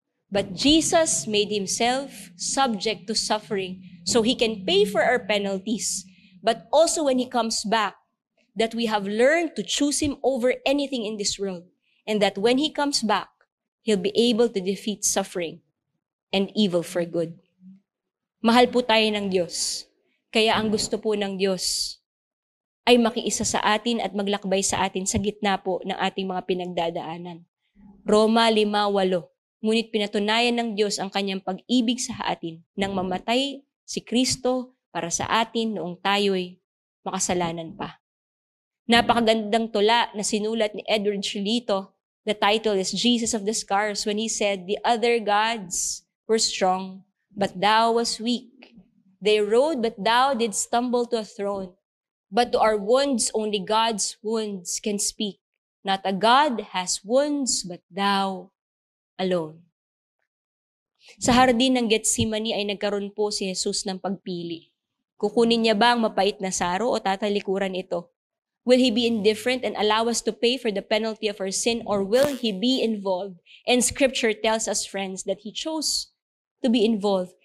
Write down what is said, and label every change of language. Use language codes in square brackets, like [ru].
[en] But Jesus made Himself subject to suffering so He can pay for our penalties. But also when He comes back, that we have learned to choose Him over anything in this world. And that when He comes back, He'll be able to defeat suffering and evil for good. [tl] Mahal po tayo ng Diyos. Kaya ang gusto po ng Diyos ay makiisa sa atin at maglakbay sa atin sa gitna po ng ating mga pinagdadaanan. Roma 5:8. Ngunit pinatunayan ng Diyos ang Kanyang pag-ibig sa atin nang mamatay si Kristo para sa atin noong tayo'y makasalanan pa. Napakagandang tula na sinulat ni Edward Shalito. [en] The title is Jesus of the Scars when he said, the other gods were strong, but thou was weak. They rode, but thou didst stumble to a throne. But to our wounds, only God's wounds can speak. Not a God has wounds, but thou alone. [tl] Sa hardin ng Getsemani ay nagkaroon po si Jesus ng pagpili. Kukunin niya ba ang mapait na saro o tatalikuran ito? [en] Will he be indifferent and allow us to pay for the penalty of our sin, or will he be involved? And Scripture tells us, friends, that he chose to be involved.